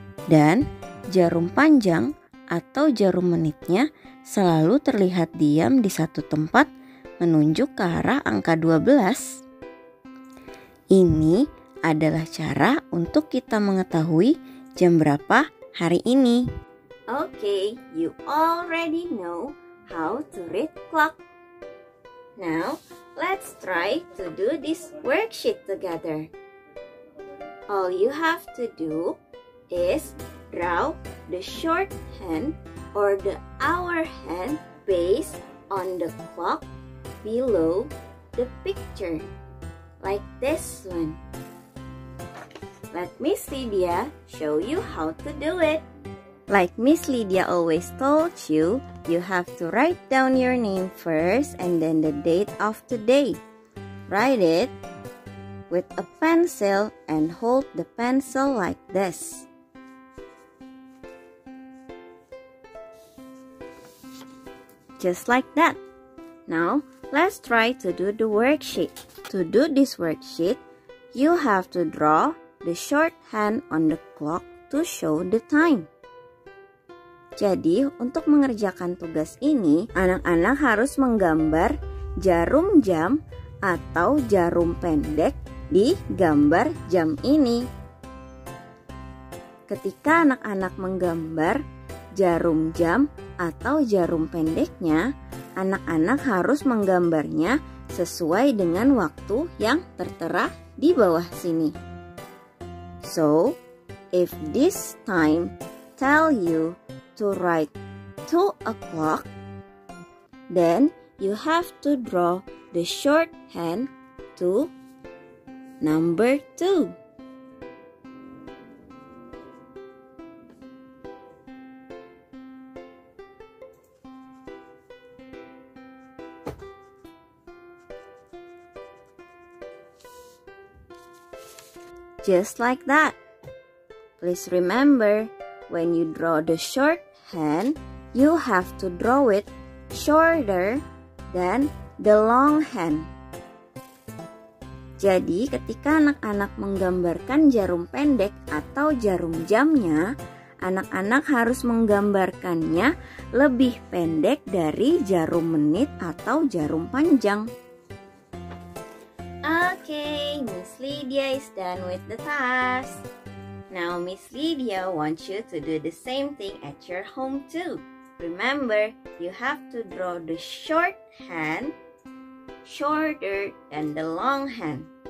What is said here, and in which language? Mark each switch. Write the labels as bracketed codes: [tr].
[id] Dan jarum panjang atau jarum menitnya selalu terlihat diam di satu tempat menunjuk ke arah angka 12. Ini adalah cara untuk kita mengetahui jam berapa hari ini. [en] Okay, you already know how to read clock. Now, let's try to do this worksheet together. All you have to do is draw the shorthand or the hour hand based on the clock below the picture, like this one. Let Miss Lydia show you how to do it. Like Miss Lydia always told you, you have to write down your name first and then the date of the day. Write it with a pencil and hold the pencil like this. Just like that. Now, let's try to do the worksheet. To do this worksheet, you have to draw the shorthand on the clock to show the time. [id] Jadi, untuk mengerjakan tugas ini, anak-anak harus menggambar jarum jam atau jarum pendek di gambar jam ini. Ketika anak-anak menggambar jarum jam atau jarum pendeknya, anak-anak harus menggambarnya sesuai dengan waktu yang tertera di bawah sini. [en] So, if this time tell you to write 2 o'clock, then you have to draw the shorthand to number 2. Just like that. Please remember, when you draw the shorthand, you have to draw it shorter than the long hand. [id] Jadi, ketika anak-anak menggambarkan jarum pendek atau jarum jamnya, anak-anak harus menggambarkannya lebih pendek dari jarum menit atau jarum panjang. [en] Okay, Miss Lydia is done with the task. Now, Miss Lydia wants you to do the same thing at your home too. Remember, you have to draw the shorthand shorter than the long hand.